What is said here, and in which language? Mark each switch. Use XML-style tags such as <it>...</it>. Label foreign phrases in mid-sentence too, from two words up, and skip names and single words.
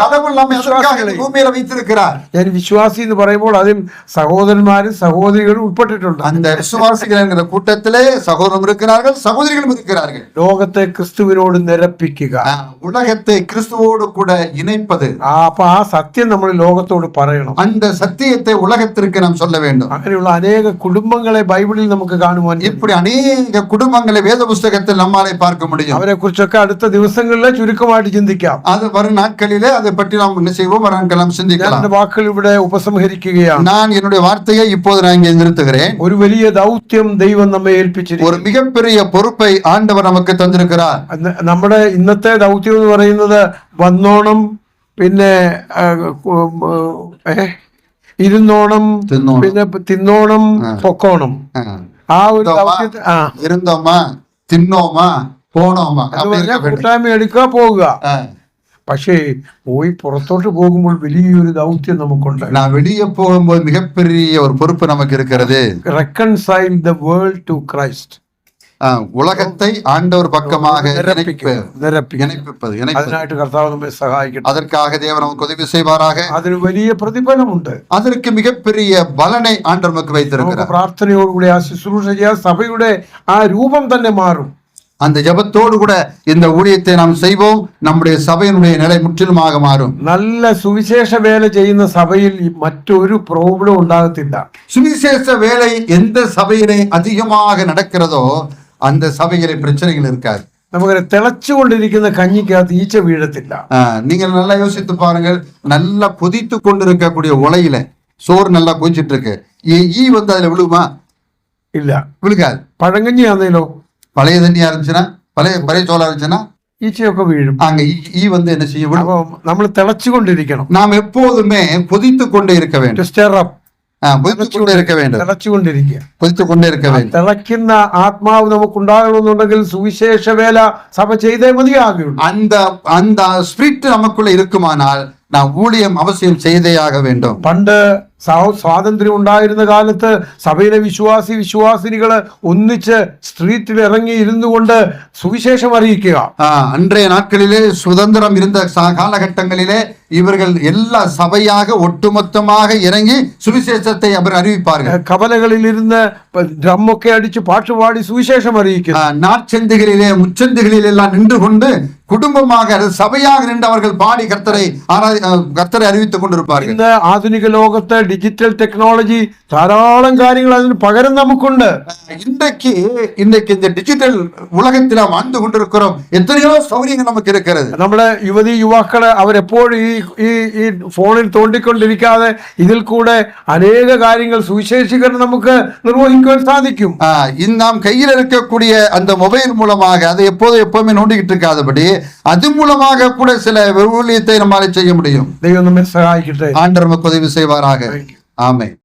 <ta>பூமியில வைத்திருக்கிறார்.</ta> <ml>ഞാൻ വിശ്വാസി എന്ന് പറയുമ്പോൾ അതിൽ സഹോദരന്മാരും സഹോദരികളും ഉൾപ്പെട്ടിട്ടുണ്ട്.</ml> <ta>அந்த விசுவாசிகள் என்கிற கூட்டத்திலே சகோதரரும் இருக்கிறார்கள், சகோதரிகளும் இருக்கிறார்கள்.</ta> <ml>ലോകത്തെ ക്രിസ്തുവിനോട് നിരപ്പിക്കുക,</ml> <ta>உலகத்தை கிறிஸ்துவோடு கூட இணைப்பது.</ta> <ml>അപ്പൊ ആ സത്യം നമ്മൾ ലോകത്തോട് പറയണം.</ml> <ta>அந்த சத்தியத்தை உலகத்திற்கு நாம் சொல்ல வேண்டும்.</ta> <ml>അങ്ങനെയുള്ള അനേക കുടുംബങ്ങളെ ബൈബിളിൽ നമുക്ക് കാണുവാൻ,</ml> <ta>இப்படி அநேக குடும்பங்களை வேத புஸ்தகத்தில் நம்மாலே பார்க்க முடியும்.</ta> <ml>അവരെ കുറിച്ചൊക്കെ അടുത്ത ദിവസങ്ങളിൽ ചുരുക്കമായിട്ട് ചിന്തിക്കാം.</ml> <ta>அது வரும் நாட்களிலே அதை பற்றி நாம் என்ன செய்வோம், நாம் சிந்திக்கலாம்.</ta> <ml>വാക്കുകൾ ഇവിടെ ഉപസംഹരിക്കുകയാണ്.</ml> <ta>நான் என்னுடைய வார்த்தையை இப்போது நான் இங்கே நிறுத்துகிறேன்.</ta> <ml>ഒരു വലിയ ദൗത്യം ദൈവം നമ്മെ ഏൽപ്പിച്ചിരിക്കുന്നു.</ml> <ta>ஒரு மிகப்பெரிய பொறுப்பை ஆண்டவர் நமக்கு தந்திருக்கிறார்.</ta> <ml>നമ്മുടെ ഇന്നത്തെ ദൗത്യം എന്ന് പറയുന്നത് വന്നോണം, പിന്നെ ഇരുന്നോണം, പിന്നെ തിന്നോണം, പൊക്കോണം. ആ ഒരു ഇരുന്നോമാ, തിന്നോമാ, പോണോമാ, കൂട്ടായ്മ എടുക്കുക, പോവുക. പക്ഷേ പോയി പുറത്തോട്ട് പോകുമ്പോൾ വലിയൊരു ദൗത്യം നമുക്കുണ്ട്.</ml> <ta>நான் வெளியே போகும்போது மிகப்பெரிய ஒரு பொறுப்பு நமக்கு இருக்கிறது.</ta> <en>reconcile the world to Christ.</en> <ta>உலகத்தை ஆண்டவர் பக்கமாக</ta> <ml>നിരപ്പിപ്പത്. അതിനായിട്ട് കർത്താവ് നമ്മെ സഹായിക്കട്ടെ.</ml> <ta>அதற்காக தேவன் நமக்கு உதவி செய்வாராக.</ta> <ml>അതിന് വലിയ പ്രതിഫലമുണ്ട്.</ml> <ta>அதற்கு மிகப்பெரிய பலனை ஆண்டவர் நமக்கு வைத்திருக்கிறார்.</ta> <ml>പ്രാർത്ഥനയോടുകൂടി ആ ശുശ്രൂഷ ചെയ്യാൻ സഭയുടെ ആ രൂപം തന്നെ മാറും.</ml> <ta>அந்த ஜெபத்தோடு கூட இந்த ஊழியத்தை நாம் செய்வோம். நம்முடைய சபையினுடைய நிலை முற்றிலுமாக மாறும்.</ta> <ml>നല്ല സുവിശേഷ വേല ചെയ്യുന്ന സഭയിൽ മറ്റൊരു പ്രോബ്ലം ഉണ്ടാകത്തില്ല.</ml> <ta>சுவிசேஷ வேலை எந்த சபையிலே அதிகமாக நடக்கிறதோ அந்த சபையிலே பிரச்சனைகள் இருக்காது.</ta> <ml>നമുക്ക് തിളച്ചുകൊണ്ടിരിക്കുന്ന കഞ്ഞിക്കകത്ത് ഈച്ച വീഴത്തില്ല.</ml> <ta>நீங்கள் நல்லா யோசித்து பாருங்கள். நல்லா கொதித்து கொண்டிருக்கக்கூடிய உலையில சோறு நல்லா கொதிச்சிட்டு இருக்கு, ஈ வந்து அதுல விழுகுமா?</ta> <ml>ഇല്ല,</ml> <ta>விழுகாது.</ta> <ml>പഴങ്കഞ്ഞി ആണെങ്കിലോ,</ml> <ta>பழைய தண்ணியா இருந்துச்சுன்னா, பழைய சோளா இருந்துச்சுன்னா</ta> <ml>ഈച്ചയൊക്കെ വീഴും.</ml> <ta>அங்க ஈ வந்து என்ன செய்ய விழும்.</ta> <ml>അപ്പൊ നമ്മൾ തിളച്ചുകൊണ്ടിരിക്കണം.</ml> <ta>நாம் எப்போதுமே கொதித்து கொண்டே இருக்க வேண்டும். கொதித்து கொண்டே இருக்க வேண்டும்.</ta> <ml>തിളച്ചുകൊണ്ടിരിക്കുക.</ml> <ta>கொதித்து கொண்டே இருக்க வேண்டும்.</ta> <ml>തിളയ്ക്കുന്ന ആത്മാവ് നമുക്കുണ്ടാകണമെന്നുണ്ടെങ്കിൽ സുവിശേഷ വേല സഭ ചെയ്തേ മതിയാകുള്ളൂ.</ml> <ta>அந்த ஸ்பிரிட் நமக்குள்ள இருக்குமானால் நாம் ஊழியம் அவசியம் செய்தே ஆக வேண்டும்.</ta> <ml>പണ്ട് സ്വാതന്ത്ര്യം ഉണ്ടായിരുന്ന കാലത്ത് സഭയിലെ വിശ്വാസിനികള് ഒന്നിച്ച് സ്ട്രീറ്റിൽ ഇറങ്ങി ഇരുന്നു കൊണ്ട് സുവിശേഷം അറിയിക്കുക.</ml> <ta>அன்றைய நாட்களிலே சுதந்திரம் இருந்த காலகட்டங்களிலே இவர்கள் எல்லா சபையாக ஒட்டுமொத்தமாக இறங்கி சுவிசேஷத்தை அவர் அறிவிப்பார்கள்.</ta> <ml>കവലകളിൽ ഇരുന്ന് ഡ്രമ്മൊക്കെ അടിച്ച് പാട്ടുപാടി സുവിശേഷം അറിയിക്കുക.</ml> <ta>நாட்சந்திகளிலே முச்சந்திகளில் எல்லாம் நின்று கொண்டு குடும்பமாக சபையாக நின்று அவர்கள் பாடி கர்த்தரை அறிவித்துக் கொண்டிருப்பார்கள்.</ta> <ml>ഇന്ന് ആധുനിക ലോകത്ത്</ml> <en>digital technology</en> <ml>ധാരാളം കാര്യങ്ങൾ അതിന് പകരം നമുക്കുണ്ട്.</ml> <ta>இன்றைக்கு இந்த டிஜிட்டல் உலகத்தில் வாழ்ந்து கொண்டிருக்கிறோம். எத்தனையோ சௌகரியங்கள் நமக்கு இருக்கிறது.</ta> <ml>നമ്മുടെ യുവതി യുവാക്കള് അവരെപ്പോഴും ഈ ഫോണിൽ തോണ്ടിക്കൊണ്ടിരിക്കാതെ ഇതിൽ കൂടെ അനേക കാര്യങ്ങൾ സുവിശേഷീകരണം നമുക്ക് നിർവഹിക്കുവാൻ സാധിക്കും.</ml> <ta>நாம் கையில் இருக்கக்கூடிய அந்த மொபைல் மூலமாக அதை எப்பவுமே நோண்டிக்கிட்டு இருக்காதபடி அது மூலமாக கூட சில ஊழியத்தை நம்மால் செய்ய முடியும்.</ta> <ml>ദൈവം നമ്മെ സഹായിക്കട്ടെ.</ml> <ta>ஆண்டவர் நமக்கு உதவி செய்வாராக. ஆமென்.</ta>